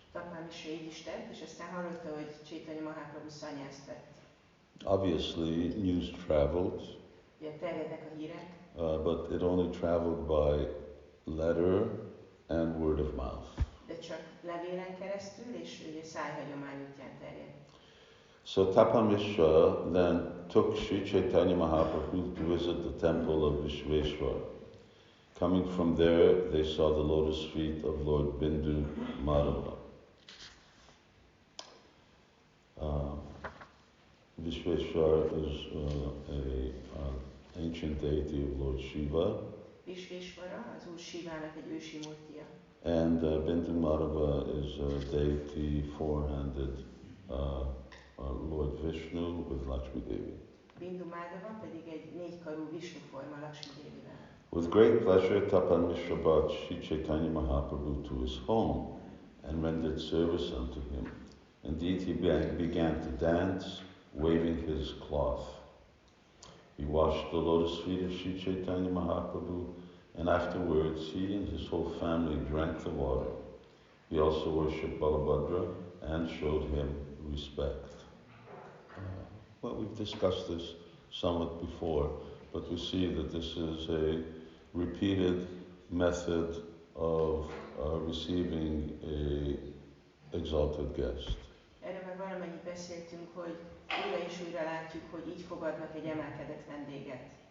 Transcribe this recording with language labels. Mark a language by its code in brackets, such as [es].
[hu] Tapan Mishra így is tett, és aztán hallotta, hogy Caitanya Mahaprabhu sannyászt vett. [en] Obviously, news traveled. [hu] Ugye terjednek a hírek. [en] But it only traveled by letter and word of mouth. [hu] De csak levélen keresztül és ugye szájhagyomány útján terjed. [en] So Tapan Mishra then took Sri Caitanya Mahaprabhu to visit the temple of Vishveshwar. Coming from there, they saw the lotus feet of Lord Bindu Madhava. Vishveshwar is an ancient deity of Lord Shiva. [hu] Vishveshvara az Úr Shivának egy ősi murtija. [en] And Bindu Madhava is a deity four-handed Lord Vishnu with Lakshmi Devi. [hu] Bindu Madhava pedig egy négykarú Vishnu forma Lakshmi Devivel. [en] With great pleasure, Tapan Mishra brought Sri Caitanya Mahaprabhu to his home and rendered service unto him. Indeed, he began to dance, waving his cloth. He washed the lotus feet of Sri Caitanya Mahaprabhu, and afterwards he and his whole family drank the water. He also worshipped Balabhadra and showed him respect. Well, we've discussed this somewhat before, but we see that this is a repeated method of receiving a exalted guest. [hu] Erről már valamennyit beszéltünk, hogy újra és újra látjuk, hogy így fogadnak egy emelkedett vendéget.